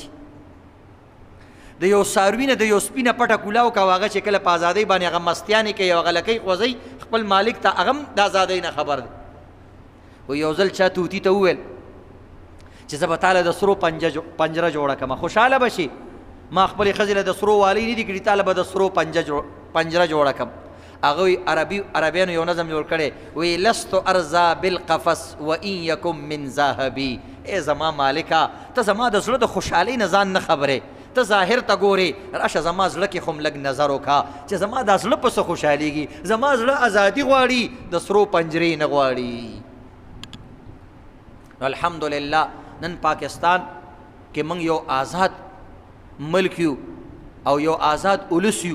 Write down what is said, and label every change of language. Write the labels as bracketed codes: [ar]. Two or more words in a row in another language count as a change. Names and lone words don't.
[ps] د یو څاروي نه د یو سپي نه پټه کولاو کا هغه چې کله په ازادۍ باندې هغه مستیانې کوي او هغه لکۍ خوځوي خپل مالک ته هغه هم د ازادۍ نه خبر دی. و یو ځل چا توتی ته وویل چې زه به تاله د سرو پنجره جوړه کړم، خوشحاله به شي. ما خپلې ښځې له د سرو والی نه دي کړي، تاله به د سرو پنجره جوړه کړم. هغه عربیانو یو نظم جوړ کړی وی [ar] لست ارضا بالقفص و ان یکم من ذهبی. [ps] ای زما مالکه ته زما د زړه د خوشحالۍ نه ځان نه خبرې، ته ظاهر ته ګورې، راشه زما زړه کې خو لږ نظر وکړه چې زما دا زړه په څه خوشحالېږي. زما زړه ازادي غواړي، د سرو پنجرې نه غواړي. الحمدلله نن پاکستان کې موږ یو آزاد ملک یو او یو آزاد اولس یو.